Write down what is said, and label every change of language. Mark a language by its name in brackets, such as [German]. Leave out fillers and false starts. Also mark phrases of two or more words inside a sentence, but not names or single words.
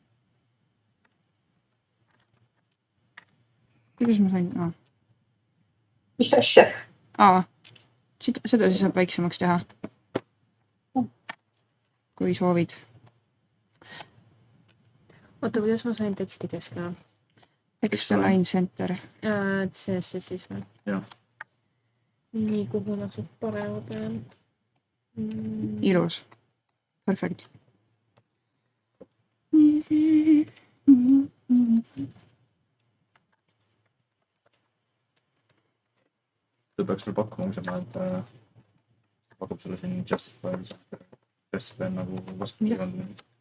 [Estonian] Kuidas ma sain? Mis asja? Seda siis saab väiksemaks teha. Kui soovid. Oota, kuidas ma sain teksti keskele? [English] Text align center. [Estonian] See siis või? Jah. Nii, kuhu ma suht parema pean? Ilus. Perfect. Ta peaks sulle pakkuma, kui sa paned, pakub sulle siin Justify nagu vastupidi kandmine.